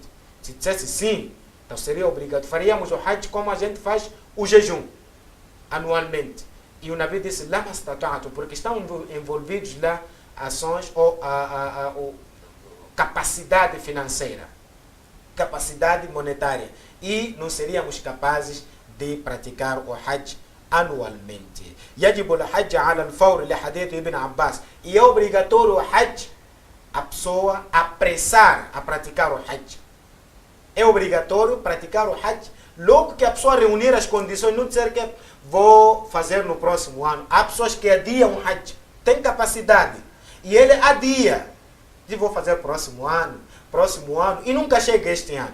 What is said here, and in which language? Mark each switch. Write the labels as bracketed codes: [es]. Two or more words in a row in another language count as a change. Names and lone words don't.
[pt] Se dissesse sim, então seria obrigatório. Faríamos o Hajj como a gente faz o jejum, anualmente. E o Nabi disse: [ar] لما استطعتم, [pt] porque estão envolvidos lá ações ou capacidade financeira, capacidade monetária. E não seríamos capazes de praticar o Hajj anualmente. [ar] يجب الحج على الفور لحديث ابن عباس. [pt] E é obrigatório o Hajj a pessoa apressar a praticar o Hajj. É obrigatório praticar o Hajj logo que a pessoa reunir as condições, não dizer que vou fazer no próximo ano. Há pessoas que adiam o Hajj, tem capacidade, e ele adia, e vou fazer próximo ano, e nunca chega este ano.